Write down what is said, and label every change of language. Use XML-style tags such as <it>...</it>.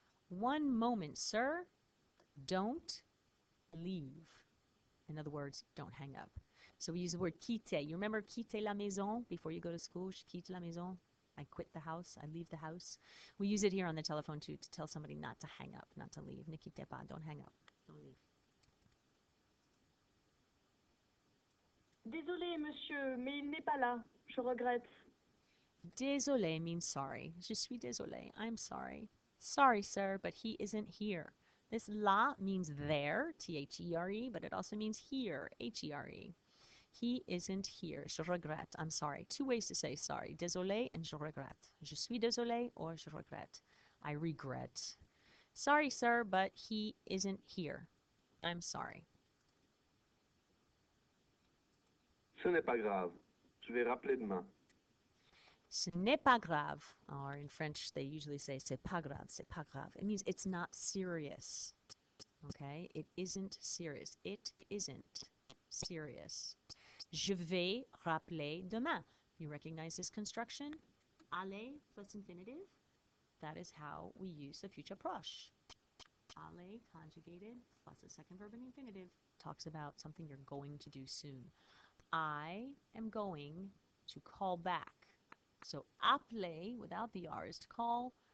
<en>One moment, sir. Don't leave. In other words, don't hang up. So we use the word quitter. You remember quitter la maison before you go to school?</en> <fr>Je quitte la maison.</fr> <en>I quit the house. I leave the house. We use it here on the telephone too to tell somebody not to hang up, not to leave.</en> <fr>Ne quittez pas.</fr> <en>Don't hang up. Don't leave.</en> <fr>Désolé, monsieur, mais il n'est pas là. Je regrette.</fr> <en>Désolé means sorry.</en> <fr>Je suis désolé.</fr> <en>I'm sorry. Sorry, sir, but he isn't here. This la means there, T-H-E-R-E, but it also means here, H-E-R-E. He isn't here.</en> <fr>Je regrette.</fr> <en>I'm sorry. Two ways to say sorry. Désolé and je regrette.</en> <fr>Je suis désolé or je regrette.</fr> <en>I regret. Sorry, sir, but he isn't here. I'm sorry.</en> <fr>Ce n'est pas grave. Je vais rappeler demain. Ce n'est pas grave.</fr> <en>Or in French, they usually say</en> <fr>c'est pas grave, c'est pas grave.</fr> <en>It means it's not serious. Okay? It isn't serious. It isn't serious.</en> <fr>Je vais rappeler demain.</fr> <en>You recognize this construction? Aller plus infinitive. That is how we use the future proche. Aller conjugated plus a second verb in infinitive talks about something you're going to do soon. I am going to call back. So appeler without the R is to call.</en>